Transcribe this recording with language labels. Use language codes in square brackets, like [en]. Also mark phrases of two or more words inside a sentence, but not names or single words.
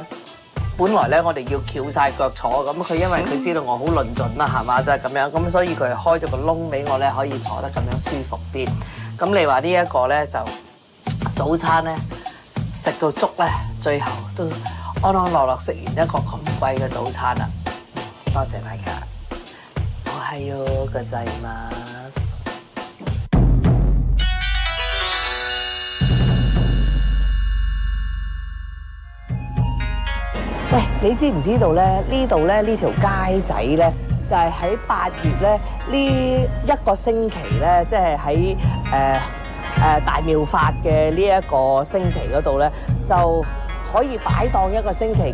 [yue] 本來咧，我哋要翹晒腳坐，咁佢因為佢知道我好論盡啦，係嘛，就係咁樣，咁所以佢開咗個窿俾我咧，可以坐得咁樣舒服啲。咁你話呢一個咧就早餐咧食到足咧，最後都安安樂樂食完一個咁貴嘅早餐啦。多謝大家， [ja] おはようございます。 [yue] 喂，你知唔知道咧？呢度咧呢條街仔咧，就係喺8月咧呢一個星期咧，即係喺大妙法嘅呢一個星期嗰度咧，就可以擺檔一個星期。